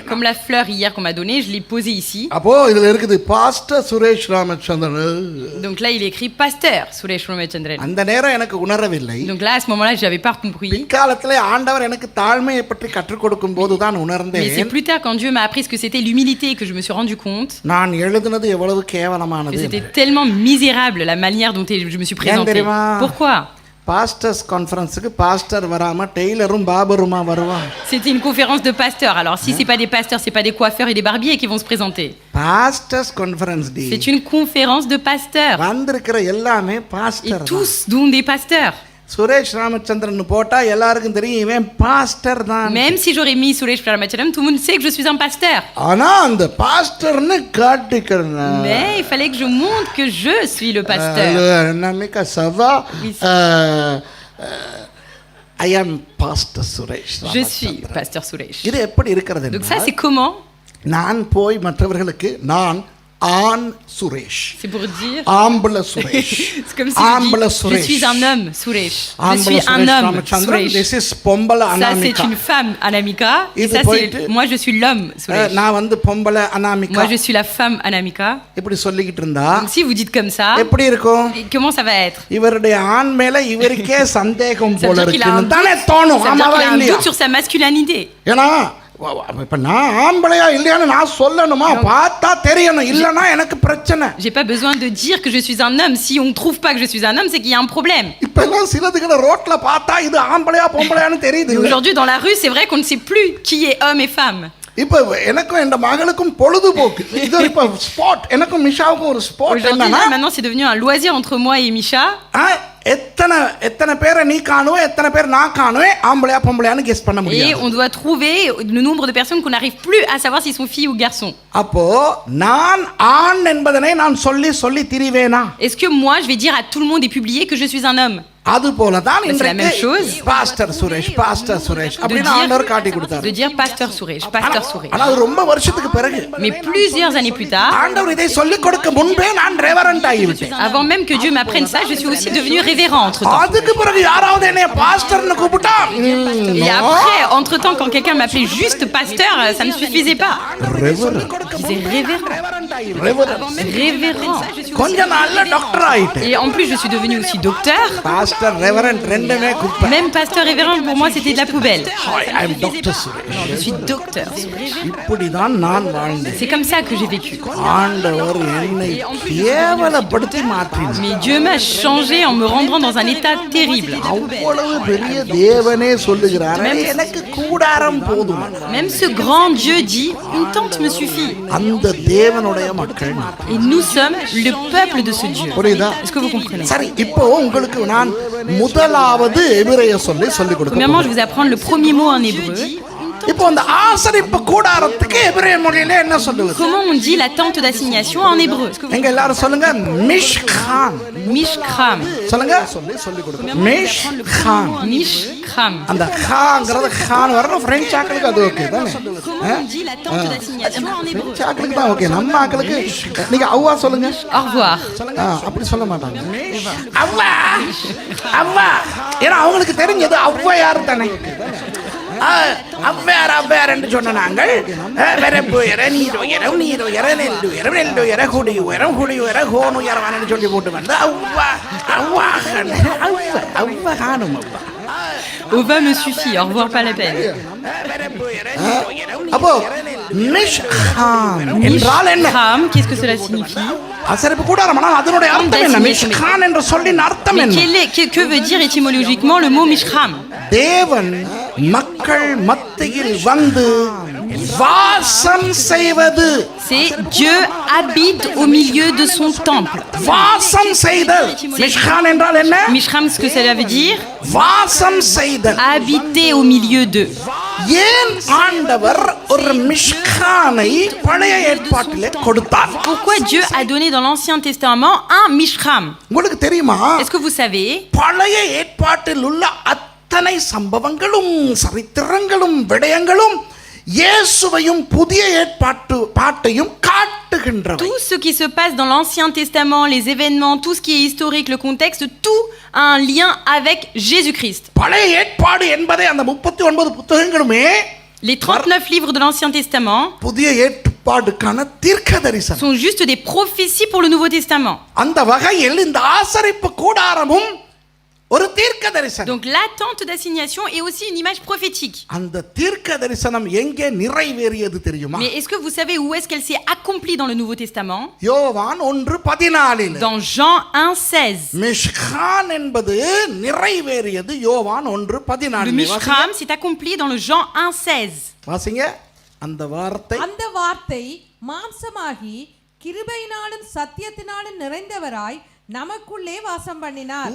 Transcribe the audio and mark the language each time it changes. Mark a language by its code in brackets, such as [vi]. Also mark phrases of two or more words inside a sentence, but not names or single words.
[fr] Comme la fleur hier qu'on m'a donnée, je l'ai posée ici. [ta] அப்போ இதுல இருக்குது பாஸ்டர் சுரேஷ் ராமச்சந்திரன். [fr] Donc là, il est écrit Pasteur Suresh Ramachandran. [ta] அந்த நேரம் எனக்கு உணரவில்லை. [fr] Donc là, à ce moment-là, je n'avais pas compris. [ta] பிற்காலத்திலே ஆண்டவர் எனக்கு தாழ்மையை பற்றி கற்றுக் கொடுக்கும் போதுதான் [fr] Mais c'est [ta] உணர்ந்தேன். [fr] plus tard, quand Dieu m'a appris ce que c'était l'humilité, que je me suis rendu compte [ta] நான் எழுதுனது எவ்வளவு [fr] que [ta] கேவலமானது. [fr] c'était tellement misérable la manière dont je me suis présenté. [ta] தெரியுமா? [fr] Pourquoi? [en] pastors conference [ta] பாஸ்டர் வராம டெய்லரும் பாபருமா வருவான். [fr] C'était une conférence de pasteurs. Alors, si c'est pas des pasteurs, c'est pas des coiffeurs et des barbiers qui vont se présenter. [en] pastors conference [ta] டி. [fr] C'est une conférence de pasteurs. [ta] வந்திருக்கிற எல்லாமே [fr] Et [ta] பாஸ்டர். [fr] tous, dont des pasteurs. [ta] சுரேஷ் ராமச்சந்திரன் போட்டா எல்லாருக்கும் தெரியும் இவன் பாஸ்டர் தான். [fr] Même si j'aurais mis Suresh Ramachandran, tout le monde sait que je suis un pasteur. [ta] ஆனா அந்த பாஸ்டர்னு காட்டிக்கிறேன். [fr] Mais il fallait que je montre que je suis le pasteur. Namika Sava. Oui. [en] I am Pastor Suresh. [fr] Je suis pasteur Suresh. [ta] இது எப்படி இருக்கிறது? [fr] Donc ça, c'est comment? [ta] நான் போய் மற்றவர்களுக்கு நான் ஆண் சுரேஷ். [fr] C'est pour dire... [ta] ஆம்பள சுரேஷ். [fr] C'est comme si [ta] ஆம்பள [fr] je dis, je [ta] சுரேஷ். [fr] suis un homme, Suresh. Je [ta] ஆம்பள [fr] suis un [ta] சுரேஷ் [fr] homme, [ta] ராமச்சந்திரன். [fr] Suresh. [en] This is பொம்பள [fr] Ça, c'est [ta] அனாமிகா. [fr] une femme, Anamika. Et [ta] இது [fr] ça, [ta] போயிட்டு, [fr] c'est... Moi, je suis l'homme, Suresh. [ta] நான் வந்து பொம்பள அனாமிகா. [fr] Moi, je suis la femme, Anamika. [ta] இப்படி சொல்லிக்கிட்டு இருந்தா [fr] Donc, si vous dites comme ça, [ta] எப்படி இருக்கும்? [fr] et comment ça va être? [ta] இவருடைய ஆண் மேல இவருக்கே சந்தேகம் [fr] Ça veut [ta] போல [fr] dire qu'il a un [ta] இருக்குன்னு [fr] doute, [ta] தானே தோணும். [fr] ça veut dire [ta] ஆமாவா [fr] qu'il a un [ta] இல்லையா? [fr] doute sur sa masculinité. [ta] ஏன்னா இப்ப நான் ஆம்பளையா இல்லையான்னு நான் சொல்லணுமா? பார்த்தா தெரியணும். இல்லனா எனக்கு பிரச்சனை. [fr] J'ai pas besoin de dire que je suis un homme. Si on trouve pas que je suis un homme, c'est qu'il y a un problème. [ta] இப்ப எல்லாம் சிலதுகளை ரோட்ல பார்த்தா இது ஆம்பளையா பொம்பளையான்னு தெரியுது. [fr] Et aujourd'hui, dans la rue, c'est vrai qu'on ne sait plus qui est homme et femme. [ta] இப்ப எனக்கும் என் மகளுக்கும் பொழுதுபோக்கு. இது இப்ப ஸ்பாட். எனக்கும் மிஷாவுக்கும் ஒரு ஸ்பாட் [fr] Aujourd'hui, [ta] என்னன்னா, [fr] là, maintenant, c'est devenu un loisir entre moi et Misha. [ta] எத்தனை பேரை நீ காணுவே, எத்தனை பேர் நான் காணுவே, ஆம்பளையா பொம்பளையான்னு கெஸ் பண்ண [fr] Et [ta] முடியாது. [fr] on doit trouver le nombre de personnes qu'on n'arrive plus à savoir s'ils sont filles ou garçons. [ta] அப்போ நான் ஆண் என்பதனை நான் சொல்லி சொல்லி திரிவேனா? [fr] Est-ce que moi, je vais dire à tout le monde et publier que je suis un homme? [ta] அது போல தான் [fr] C'est la même chose. [ta] பாஸ்டர் சுரேஷ் [fr] De [ta] அப்படின்னு ஆண்டவர் காட்டி கொடுத்தாரு. [fr] dire pasteur Suresh, pasteur Suresh. [ta] ஆனா அது ரொம்ப வருஷத்துக்கு பிறகு [fr] Mais plusieurs années plus tard, [ta] ஆண்டவர் இதை சொல்லிக் கொடுக்க முன்பே நான் ரெவரண்ட் ஆகிவிட்டேன். [fr] avant même que Dieu m'apprenne ça, je suis aussi devenue révérend entre-temps. [ta] அதுக்கு பிறகு யாராவது என்னைய பாஸ்டர்னு கூப்பிட்டா [fr] Et après, entre-temps, quand quelqu'un m'appelait juste pasteur, ça ne suffisait pas. Je disais révérend. Révérend. [ta] கொஞ்ச நாள்ல டாக்டர் ஆயிட்டேன். [fr] Et en plus, je suis devenue aussi docteur. [ta] பாஸ்டர் ரெவரண்ட் ரெண்டுமே குப்பை. [fr] Même pasteur révérend, pour moi, c'était de la poubelle. [en] I am Doctor Suresh. [fr] Je suis docteur. [ta] இப்படிதான் நான் வாழ்ந்தேன். [fr] C'est comme ça que j'ai vécu. [ta] ஆண்டவர் என்னை கேவலப்படுத்தி மாற்றினார். [fr] Mais Dieu m'a changé en me rendant dans un état terrible. [ta] அவ்வளவு பெரிய தேவனே சொல்லுகிறார், எனக்கு கூடாரம் போதும். [fr] Même ce grand Dieu dit, une tente me suffit. [ta] அந்த தேவனுடைய மக்கள். [fr] Et nous sommes le peuple de ce Dieu. [ta] புரியுதா? [fr] Est-ce que vous comprenez? [ta] சரி, இப்போ உங்களுக்கு நான் முதலாவது எபிரேய சொல்லிக் கொடுக்க [fr] Premièrement, je vais vous apprendre le premier mot en hébreu. [ta] இப்போ அந்த ஆசரிப்பு கூடாரத்துக்கு எபிரேய மொழியில என்ன சொல்லுவது? [fr] Comment on dit la tente d'assignation en hébreu? [ta] எங்க எல்லாரும் சொல்லுங்க. மிஷ்கான். [fr] Mishkram. [ta] சொல்லுங்க. சொல்லி கொடுங்க. மிஷ்கான். [fr] Mishkram. [ta] அந்த காங்கிறது கான் வரணும். பிரெஞ்சு ஆக்களுக்கு அது ஓகே தானே? [fr] Comment on dit la tente d'assignation en hébreu? [ta] பிரெஞ்சு ஆக்களுக்கு தான் ஓகே. நம்ம ஆக்களுக்கு நீங்க அவ்வா சொல்லுங்க. [fr] Au revoir. [ta] அப்படி சொல்ல மாட்டாங்க. அவ்வா அவ்வா. ஏன்னா அவங்களுக்கு தெரிஞ்சது அவ்வா யாரு தானே. அவ்வாறு என்று சொன்ன நாங்கள் வெறப்பு உயர நீர் உயரம் நீர் உயர நெல் உயரம் நெல் உயர குடி உயரம் குடி உயர கோன் உயரவான்னு சொல்லி போட்டு வந்து அவ்வா அவ்வா அவ்வா காணும் அவ்வா. [fr] Au va me suffit, au revoir pas la peine. [ta] அப்போ மிஷ்கான் என்றால் என்ன? [fr] Mishkram, qu'est-ce que cela signifie? [ta] ஆசரிப்பு கூடாரம். ஆனால் அதனுடைய அர்த்தம் என்ன? மிஷ்கான் என்ற சொல்லின் அர்த்தம் [fr] Mais [ta] என்ன? [fr] que veut dire étymologiquement le mot Mishkram? [ta] தேவன் மக்கள் மத்தியில் வந்து வாசம் செய்வது. [fr] C'est Dieu habite au milieu de son temple. [ta] வாசம் செய்தல். மிஷ்கான் என்றால் என்ன? [fr] Mishkram, ce que cela veut dire? [ta] வாசம் செய்தல். [fr] Habiter au milieu d'eux. [ta] ஏன் ஆண்டவர் ஒரு மிஷ்கானை பழைய ஏற்பாட்டிலே கொடுத்தார்? [fr] Pourquoi Dieu a donné dans l'Ancien Testament un Mishkram? [ta] உங்களுக்கு தெரியுமா? [fr] Est-ce que vous savez? [ta] பழைய ஏற்பாட்டில் உள்ள அத்தனை சம்பவங்களும் சரித்திரங்களும் விடயங்களும் இயேசுவையும் புதிய பாட்டையும் காட்டுகின்றவை. [fr] Tout ce qui se passe dans l'Ancien Testament, les événements, tout ce qui est historique, le contexte, tout a un lien avec Jésus-Christ. [ta] பழைய ஏற்பாடு என்பதை அந்த 39 புத்தகங்களுமே [fr] Les 39 livres de l'Ancien Testament [ta] புதிய ஏற்பாடுக்கான தீர்க்கதரிசனம். [fr] sont juste des prophéties pour le Nouveau Testament. [ta] அந்த வகையில் இந்த ஆசரிப்பு கூடாரமும் ஒரு தீர்க்கதரிசனம். [fr] Donc la tente d'assignation est aussi une image prophétique. [ta] அந்த தீர்க்கதரிசனம் எங்கே நிறைவேறியது தெரியுமா? [fr] Mais est-ce que vous savez où est-ce qu'elle s'est accomplie dans le Nouveau Testament? [ta] யோவான் 1:14. [fr] Dans Jean 1:16. [ta] மிஷ்கான் என்பது நிறைவேறியது யோவான் [fr] Le [ta] 1:14. [fr] Mishram s'est accompli dans le Jean 1:16. [ta] வாசிங்க அந்த வார்த்தை. அந்த வார்த்தை மாம்சமாகி கிருபையினாலும் சத்தியத்தினாலும் நிறைந்தவராய் நமக்குள்ளே வாசம் பண்ணினார்.